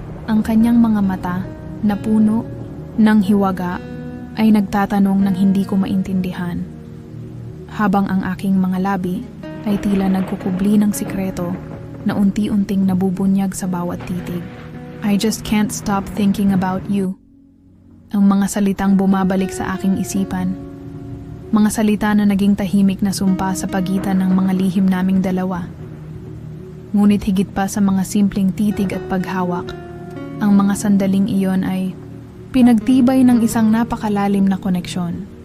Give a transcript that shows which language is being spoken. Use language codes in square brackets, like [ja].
[tl] Ang kanyang mga mata, na puno ng hiwaga, ay nagtatanong ng hindi ko maintindihan. Habang ang aking mga labi ay tila nagkukubli ng sikreto na unti-unting nabubunyag sa bawat titig. [en] I just can't stop thinking about you. [tl] Ang mga salitang bumabalik sa aking isipan. Mga salita na naging tahimik na sumpa sa pagitan ng mga lihim naming dalawa. Ngunit higit pa sa mga simpleng titig at paghawak, ang mga sandaling iyon ay pinagtibay ng isang napakalalim na koneksyon.